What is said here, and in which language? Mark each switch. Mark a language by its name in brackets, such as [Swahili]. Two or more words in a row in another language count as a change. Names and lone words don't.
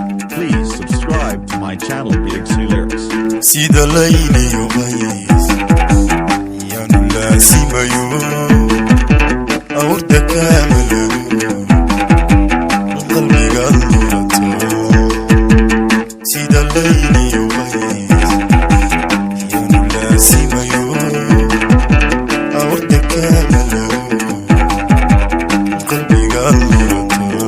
[English] Please subscribe to my channel, Big C Lyrics. [Somali] Sida layli ubays, yanu laasimayo, awrta kaamalayo, qalbiga lulato. Sida layli ubays, yanu laasimayo, awrta kaamalayo, qalbiga lulato.